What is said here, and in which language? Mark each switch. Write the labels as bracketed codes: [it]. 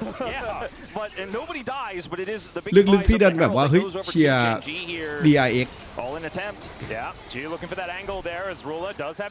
[en] Yeah, but and nobody dies, but it is the big. [th] ลึกๆพี่ดันแบบว่าเฮ้ยเชียร์ DRX [en] All in attempt. Yeah, G looking for that angle there as Ruler does have